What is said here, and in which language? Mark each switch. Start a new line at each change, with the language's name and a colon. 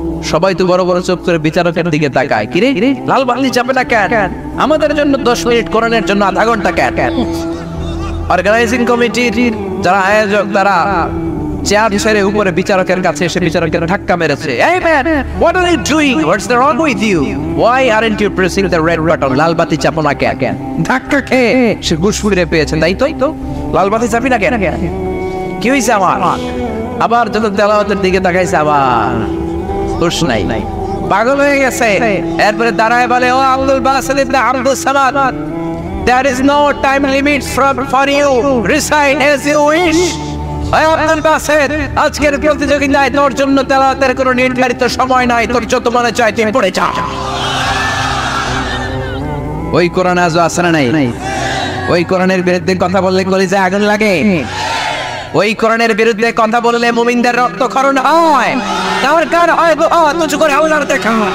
Bangla: সবাই তো বড় বড় চোখ করে বিচারকের দিকে তাকায়, কিরে লাল বাতি চাপে না কেন? আমাদের জন্য 10 মিনিট, কোরআনের জন্য আধা ঘন্টা কেন? অর্গানাইজিং কমিটির যারা আয়োজক, তারা চেয়ার ছেড়ে উপরে বিচারকের কাছে এসে বিচারকের ধাক্কা মেরেছে।
English: এই man, what are you doing? What's the wrong with you? Why aren't you pressing the red button?
Bangla: লাল বাতি চাপো না কেন? ধাক্কা খেয়ে সে ঘুষফুরে পেয়েছেন, তাই তো লাল বাতি চাপি না কেন? কি হয়েছে আমার? আবার যখন তেলাওয়াতের দিকে তাকাইছে, আবার হুশ নাই, পাগল হয়ে গেছে। এরপরে দাঁড়ায় বলে, ও
English: Abdul Basit ibn Abdus Samad, there is no time limit for you, recite as you wish.
Bangla: Abdul Baset, আজকের প্রতিযোগিতায় তোর জন্য তেলাওয়াতের কোনো নির্ধারিত সময় নাই, তোর যত মনে চায় তুই পড়ে যা। ওই কোরআন আজও আছে না নাই? ওই কোরআনের বিরুদ্ধে কথা বললে কলিজায় আগুন লাগে। ওই কোরআনের বিরুদ্ধে কথা বললে মুমিনদের রক্তক্ষরণ হয়, দরকার হয় তুজ করে আল্লাহর দেখা।